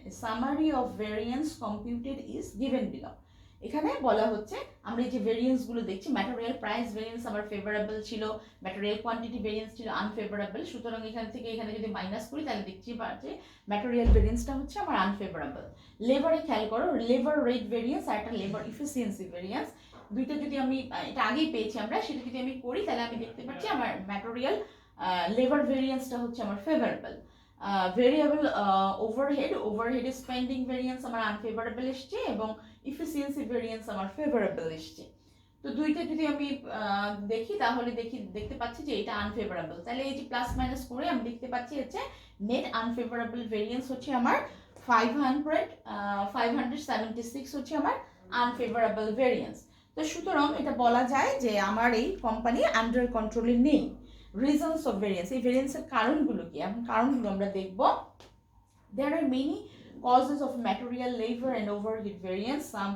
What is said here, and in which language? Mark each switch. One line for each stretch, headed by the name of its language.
English: A summary of variance computed is given below.
Bangla: এখানে বলা হচ্ছে আমরা এই যে ভেরিয়েন্সগুলো দেখছি, ম্যাটেরিয়াল প্রাইস ভেরিয়েন্স আমার ফেভারেবল ছিল, ম্যাটেরিয়াল কোয়ান্টিটি ভেরিয়েন্স ছিল আনফেভারেবল। সুতরাং এখান থেকে এখানে যদি মাইনাস করি তাহলে দেখছি যে ম্যাটেরিয়াল ভেরিয়েন্সটা হচ্ছে আমার আনফেভারেবল। লেবারে খেয়াল করো, লেবার রেট ভেরিয়েন্স আর একটা লেবার ইফিসিয়েন্সি ভেরিয়েন্স, দুইটা যদি আমি এটা আগেই পেয়েছি আমরা, সেটা যদি আমি করি তাহলে আমি দেখতে পাচ্ছি আমার ম্যাটেরিয়াল লেবার ভেরিয়েন্সটা হচ্ছে আমার favourable. Variable overhead spending variance আমার আনফেভারেবল এসছে এবং ইফিসিয়েন্সি ভেরিয়েন্স আমার ফেভারেবল এসছে। তো দুইটা যদি আমি দেখি তাহলে দেখতে পাচ্ছি যে এটা আনফেভারেবল। তাহলে এই যে প্লাস মাইনাস করে আমি দেখতে পাচ্ছি হচ্ছে নেট আনফেভারেবল ভেরিয়েন্স হচ্ছে আমার 576 হচ্ছে আমার আনফেভারেবল ভেরিয়েন্স। তো সুতরাং এটা বলা যায় যে আমার এই কোম্পানি আন্ডার কন্ট্রোলে নেই।
English: reasons of variance,
Bangla: এই ভেরিয়েন্সের কারণগুলো কি? এখন কারণগুলো আমরা দেখব।
English: There are many causes of material, labor and overhead variance.